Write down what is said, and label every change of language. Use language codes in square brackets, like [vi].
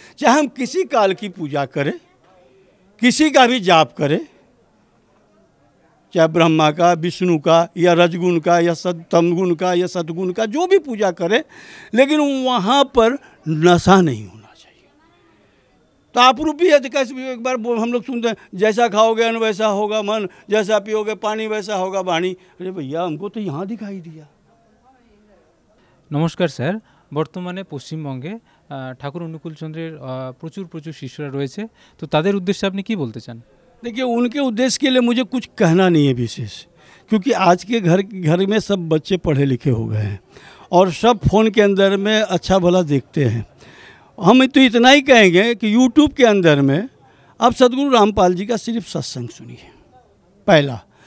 [hi] चाहे हम किसी काल की पूजा करें, किसी का भी जाप करें, चाहे ब्रह्मा का, विष्णु का, या रजगुण का, या तमगुण का, या सद्गुण का, जो भी पूजा करें, लेकिन वहाँ पर नशा नहीं होना चाहिए। तो आप रूपी है तो कैसे, एक बार हम लोग सुनते हैं, जैसा खाओगे अन्न वैसा होगा मन, जैसा पियोगे पानी वैसा होगा वाणी। अरे भैया, हमको तो यहाँ दिखाई दिया। [bn] নমস্কার স্যার, বর্তমানে পশ্চিমবঙ্গে ঠাকুর অনুকূল চন্দ্রের প্রচুর শিষ্যরা রয়েছে, তো তাদের উদ্দেশ্যে আপনি কি বলতে চান? [hi] देखिए, उनके उद्देश्य के लिए मुझे कुछ कहना नहीं है विशेष, क्योंकि आज के घर में सब बच्चे पढ़े लिखे हो गए हैं और सब फ़ोन के अंदर में अच्छा भला देखते हैं। हम तो इतना ही कहेंगे कि यूट्यूब के अंदर में आप सदगुरु रामपाल जी का सिर्फ सत्संग सुनिए, पहला।